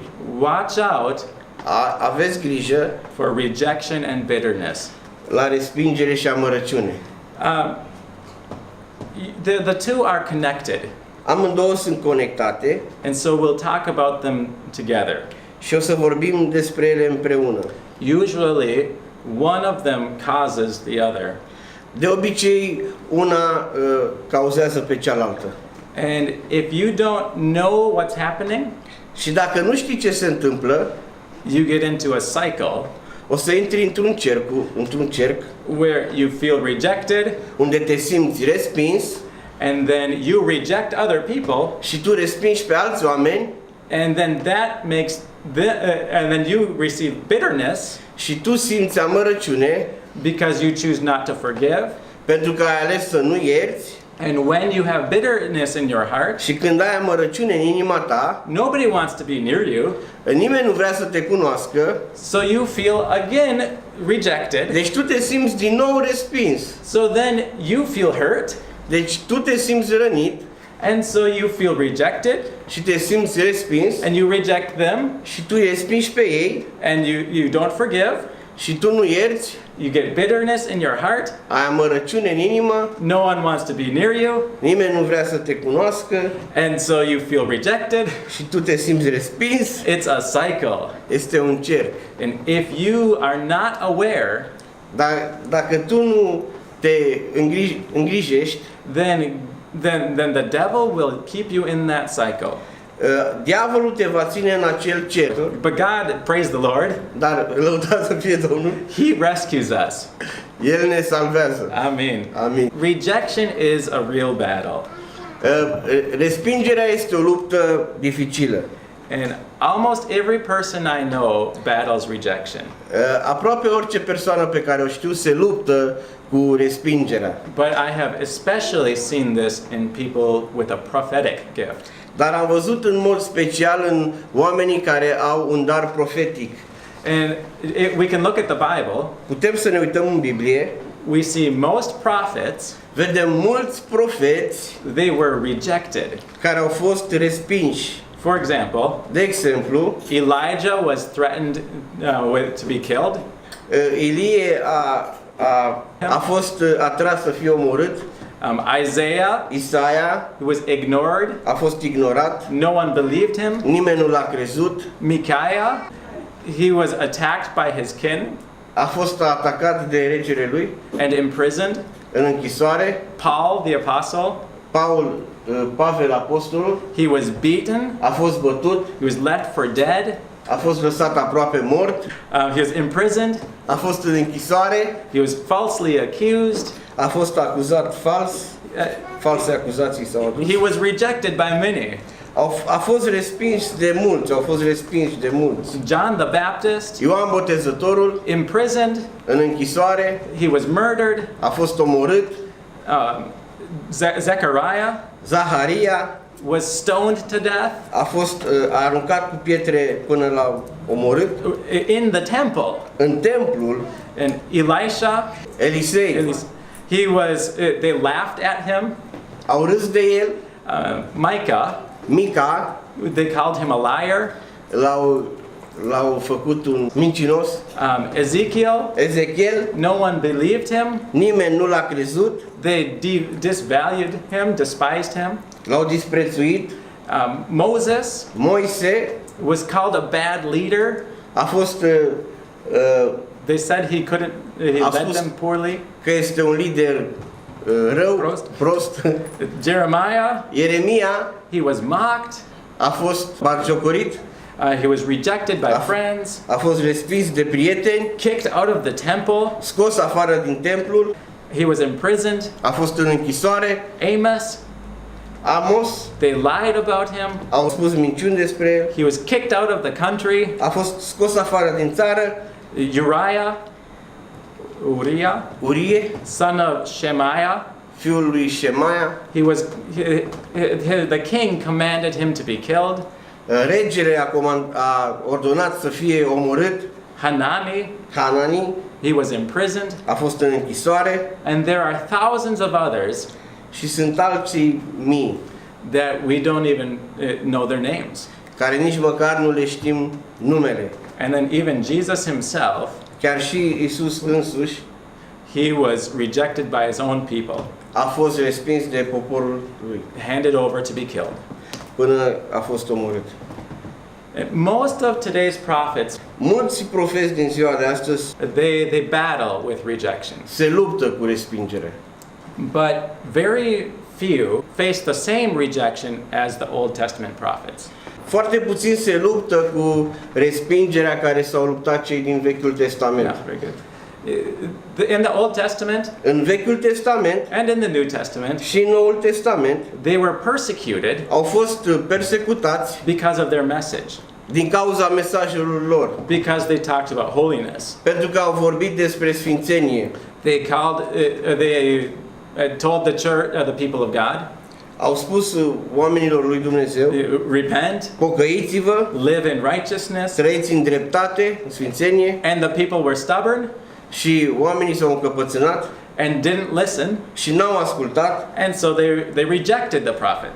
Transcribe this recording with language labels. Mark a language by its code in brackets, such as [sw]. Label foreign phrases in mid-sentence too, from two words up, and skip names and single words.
[en] Watch out [ro] Aveți grijă [en] for rejection and bitterness. [ro] la respingere și amărăciune. [en] The 2 are connected, [ro] Amândouă sunt conectate [en] and so we'll talk about them together. [ro] și o să vorbim despre ele împreună. [en] Usually, one of them causes the other. [ro] De obicei, una cauzează pe cealaltă. [en] And if you don't know what's happening, [ro] Și dacă nu știi ce se întâmplă, [en] you get into a cycle [ro] o să intri într-un cerc [en] where you feel rejected, [ro] unde te simți respins [en] and then you reject other people, [ro] și tu respingi pe alți oameni [en] and then that makes and then you receive bitterness [ro] și tu simți amărăciune [en] because you choose not to forgive. [ro] pentru că ai ales să nu ierți. [en] And when you have bitterness in your heart, [ro] Și când ai amărăciune în inima ta, [en] nobody wants to be near you, [ro] nimeni nu vrea să te cunoască, [en] so you feel again rejected. [ro] deci tu te simți din nou respins. [en] So then you feel hurt, [ro] Deci tu te simți rănit [en] and so you feel rejected, [ro] și te simți respins [en] and you reject them, [ro] și tu îi respingi pe ei [en] and you don't forgive. [ro] și tu nu ierți, [en] You get bitterness in your heart. [ro] ai amărăciune în inimă, [en] No one wants to be near you, [ro] nimeni nu vrea să te cunoască [en] and so you feel rejected. [ro] și tu te simți respins. [en] It's a cycle. [ro] Este un cerc. [en] And if you are not aware, [ro] Dar dacă tu nu te îngrijești, [en] then the devil will keep you in that cycle. [ro] diavolul te va ține în acel cerc. [en] But God, praise the Lord, [ro] Dar lăudat să fie Domnul, [en] He rescues us. [ro] El ne salvează. [en] Amen. [ro] Amin. [en] Rejection is a real battle. [ro] Respingerea este o luptă dificilă. [en] And almost every person I know battles rejection. [ro] Aproape orice persoană pe care o știu se luptă cu respingerea. [en] But I have especially seen this in people with a prophetic gift. [ro] Dar am văzut în mod special în oamenii care au un dar profetic. [en] And we can look at the Bible. [ro] Putem să ne uităm în Biblie, [en] We see most prophets, [ro] vedem mulți profeți [en] they were rejected. [ro] care au fost respinși. [en] For example, [ro] De exemplu, [en] Elijah was threatened to be killed. [ro] Ilie a fost atras să fie omorât. [en] Isaiah [ro] Isaia [en] was ignored. [ro] a fost ignorat. [en] No one believed him. [ro] Nimeni nu l-a crezut. [en] Micaiah, he was attacked by his kin [ro] A fost atacat de regele lui [en] and imprisoned. [ro] în închisoare. [en] Paul, the apostle, [ro] Pavel apostolul [en] he was beaten. [ro] a fost bătut, [en] He was left for dead. [ro] a fost lăsat aproape mort, [en] He was imprisoned. [ro] a fost în închisoare, [en] He was falsely accused. [ro] a fost acuzat fals, false acuzații s-au adus. [en] He was rejected by many. [ro] A fost respins de mulți, au fost respinși de mulți. [en] John the Baptist, [ro] Ioan Botezătorul [en] imprisoned. [ro] în închisoare, [en] He was murdered. [ro] a fost omorât. [en] Zechariah [ro] Zaharia [en] was stoned to death [ro] a fost aruncat cu pietre până l-au omorât. [en] in the temple. [ro] În templul [en] And Elisha, [ro] Elisei [en] he was. They laughed at him. [ro] au râs de el. [en] Micah, [ro] Mica [en] they called him a liar. [ro] l-au făcut un mincinos. [en] Ezekiel, [ro] Ezechiel, [en] no one believed him. [ro] nimeni nu l-a crezut, [en] They disvalued him, despised him. [ro] l-au disprețuit. [en] Moses [ro] Moise [en] was called a bad leader. [ro] a fost [en] They said he couldn't. He led [ro] spus- [en] them poorly. [ro] că este un lider rău, prost. [en] Jeremiah, [ro] Ieremia [en] he was mocked. [ro] a fost batjocorit, [en] He was rejected by friends, [ro] a fost respins de prieteni, [en] kicked out of the temple. [ro] scos afară din templul, [en] He was imprisoned. [ro] a fost în închisoare. [en] Amos, [ro] Amos, [en] they lied about him. [ro] au spus minciuni despre el, [en] He was kicked out of the country. [ro] a fost scos afară din țară. [en] Uriah, [ro] Urie, [en] son of Shemaiah, [ro] fiul lui Shemaia, [en] the king commanded him to be killed. [ro] regele a ordonat să fie omorât. [en] Hanani, [ro] Hanani [en] he was imprisoned. [ro] a fost în închisoare [en] And there are thousands of others [ro] și sunt alții mii [en] that we don't even know their names. [ro] care nici măcar nu le știm numele. [en] And then even Jesus himself, [ro] Chiar și Isus însuși [en] he was rejected by his own people, [ro] a fost respins de poporul lui [en] handed over to be killed. [ro] până a fost omorât. [en] Most of today's prophets, [ro] Mulți profeți din ziua de astăzi [en] they battle with rejection. [ro] se luptă cu respingere. [en] But very few face the same rejection as the Old Testament prophets. [ro] Foarte puțin se luptă cu respingerea care s-au luptat cei din Vechiul Testament. [en] Yeah, very good. In the Old Testament [ro] În Vechiul Testament [en] and in the New Testament, [ro] și în Noul Testament [en] they were persecuted [ro] au fost persecutați [en] because of their message, [ro] din cauza mesajelor lor, [en] because they talked about holiness. [ro] pentru că au vorbit despre sfințenie. [en] They told the church, the people of God, [ro] Au spus oamenilor lui Dumnezeu: [en] repent, [ro] pocăiți-vă, [en] live in righteousness, [ro] trăiți în dreptate, în sfințenie, [en] and the people were stubborn [ro] și oamenii s-au încăpățânat [en] and didn't listen, [ro] și n-au ascultat, [en] and so they rejected the prophets.